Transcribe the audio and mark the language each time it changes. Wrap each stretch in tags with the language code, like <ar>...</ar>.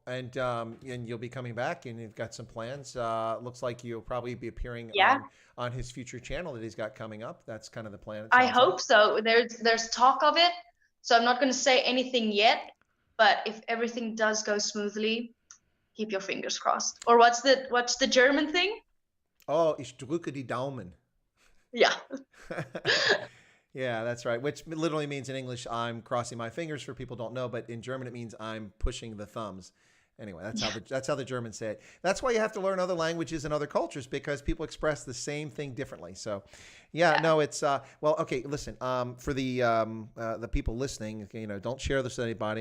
<en>And you'll be coming back, and you've got some plans. Looks like you'll probably be appearing on his future channel that he's got coming up. That's kind of the plan. I hope so. There's talk of it, so I'm not going to say anything yet, but if everything does go smoothly, keep your fingers crossed. Or what's the German thing?</en> <de>Oh, ich drücke die Daumen.</de> <en>Yeah. Yeah, that's right. Which literally means in English, I'm crossing my fingers for people who don't know, but in German it means I'm pushing the thumbs. Anyway, that's how the Germans say it. That's why you have to learn other languages and other cultures because people express the same thing differently. So, yeah, no, it's well, okay. Listen, for the people listening, don't share this with anybody.</en>